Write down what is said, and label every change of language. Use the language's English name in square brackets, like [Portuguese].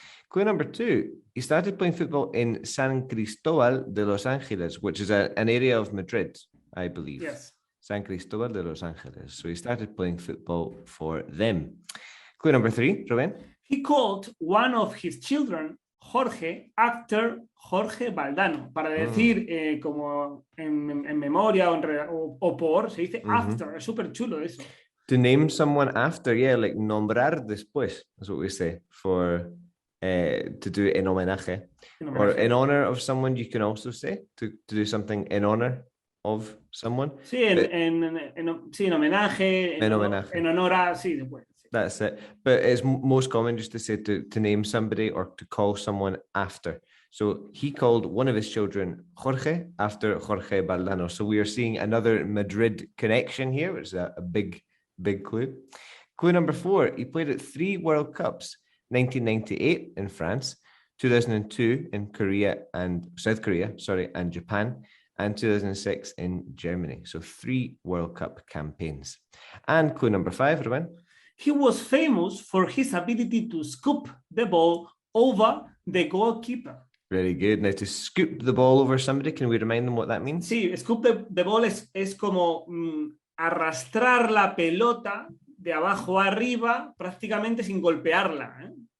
[English] Clue number two, he started playing football in San Cristobal de Los Angeles, which is an area of Madrid, I believe. Yes. San Cristobal de Los Angeles. So he started playing football for them. Clue number three, Ruben. He called one of his children Jorge after Jorge Valdano. [Spanish] Para decir como en memoria o por, se dice after. Es súper chulo eso. [English] To name someone after, yeah, like [Spanish] nombrar después. [English] That's what we say for to do [Spanish] en homenaje. [English] Or in honor of someone, you can also say to do something in honor of someone. [Spanish] Sí, en homenaje, en honor a, sí, después. [English] That's it. But it's most common just to say to name somebody or to call someone after. So he called one of his children Jorge after Jorge Valdano. So we are seeing another Madrid connection here, which is a big clue. Clue number four, he played at 3 World Cups, 1998 in France, 2002 in South Korea, and Japan, and 2006 in Germany. So 3 World Cup campaigns. And clue number 5, Ruben. He was famous for his ability to scoop the ball over the goalkeeper. Very good. Now, to scoop the ball over somebody, can we remind them what that means? [Spanish] Sí, scoop the ball es como arrastrar la pelota de abajo arriba prácticamente sin golpearla.